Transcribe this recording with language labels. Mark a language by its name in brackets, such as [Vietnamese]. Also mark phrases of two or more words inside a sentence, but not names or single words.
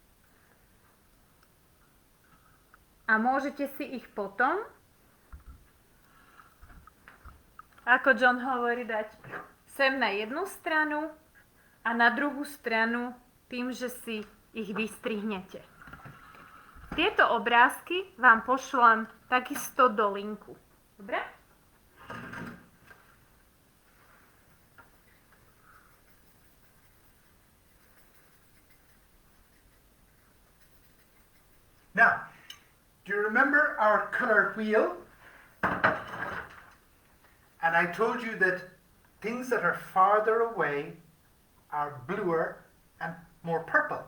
[Slovak] A môžete si ich potom, ako John hovorí, dať sem na jednu stranu a na druhú stranu tým, že si ich vystrihnete. Tieto obrázky vám pošlem takisto do linku. Dobre? [English] Now, do you remember our color wheel? And I told you that things that are farther away are bluer and more purple.